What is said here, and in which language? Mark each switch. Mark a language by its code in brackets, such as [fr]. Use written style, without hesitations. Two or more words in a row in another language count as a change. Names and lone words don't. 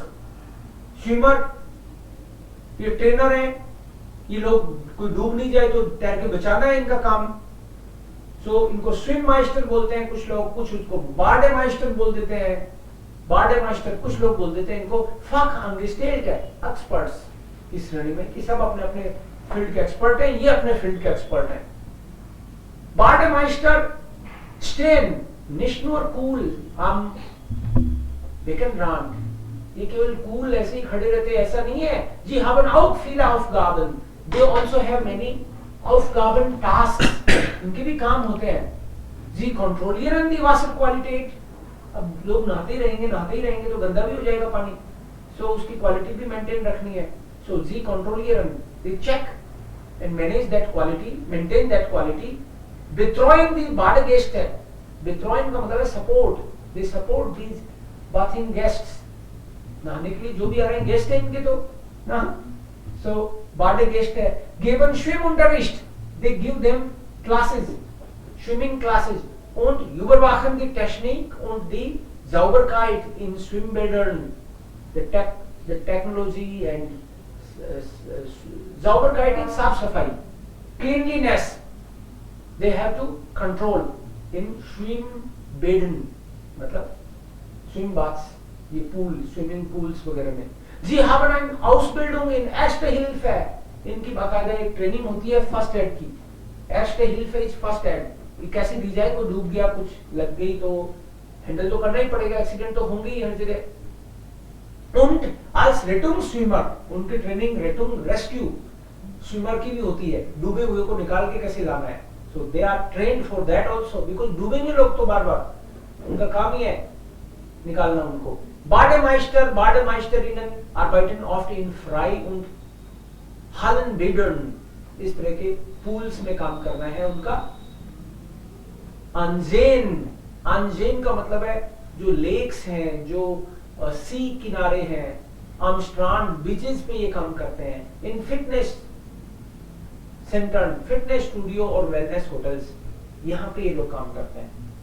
[hi] स्विमर ये ट्रेनर हैं, ये लोग कोई डूब नहीं जाए तो तैर के बचाना है इनका काम. सो इनको स्विम माइस्टर बोलते हैं कुछ लोग, कुछ उसको [de] Bade Meister [hi] बोल देते हैं. [de] Bade Meister [hi] कुछ लोग बोल देते हैं इनको Fachangestellte एक्सपर्ट्स की श्रेणी में, कि सब अपने अपने फील्ड के एक्सपर्ट हैं. ये अपने फील्ड के एक्सपर्ट हैं. [de] Bademeister stehen nicht nur cool am Beckenrand. [hi] ये केवल कूल ऐसे ही खड़े रहते ऐसा नहीं है. [de] जी haben auch viele Aufgaben. [en] They also have many Aufgaben, tasks. [hi] इनके भी काम होते हैं. [de] Sie kontrollieren die Wasserqualität. [hi] अब लोग नहाते ही रहेंगे तो गंदा भी हो जाएगा पानी. सो उसकी क्वालिटी भी मेंटेन रखनी है. [de] सो जी kontrollieren, [en] they check and manage that quality, maintain that quality. [de] Betreuen die Badegäste. [hi] Betreuen का मतलब है support. [en] They support these bathing guests. [hi] नहाने के लिए जो भी आ रहे हैं गेस्ट है इनके तो ना. [de] सो Badegäste geben Schwimmunterricht. [en] They give them classes, swimming classes, [de] und überwachen die Technik und die Sauberkeit in Schwimmbädern, [en] the technology and Sauberkeit [hi] साफ सफाई, [en] cleanliness they have to control in Schwimmbäden, [hi] मतलब [en] swim baths, [hi] ये पूल, [en] swimming pools [hi] वगैरह में. [de] जी haben eine Ausbildung in Erste Hilfe, [hi] इनकी बाकायदा एक ट्रेनिंग होती है फर्स्ट एड की. [de] Erste Hilfe [en] is first aid. [hi] ये कैसे दी जाए, कोई डूब गया, कुछ लग गई तो हैंडल तो करना ही पड़ेगा, एक्सीडेंट तो होंगे ही हर जगह. [de] Und als Rettungsschwimmer, [hi] उनकी ट्रेनिंग रेटुंग [en] rescue swimmer [hi] की भी होती है, डूबे हुए को निकाल के कैसे लाना है. [en] So they are trained for that also, because [hi] डूबेंगे लोग तो बार बार, उनका काम ही है निकालना उनको. [de] Bademeisterinnen arbeiten oft in Frei- und Hallenbädern, [hi] इस तरह के पूल्स में काम करना है उनका. Ansehen का मतलब है जो लेक्स हैं, जो सी किनारे हैं, [de] am Strand, [hi] बीचेस पे ये काम करते हैं. [en] in fitness center, fitness studio [hi] और [en] wellness hotels, [hi] यहाँ पे ये लोग काम करते हैं.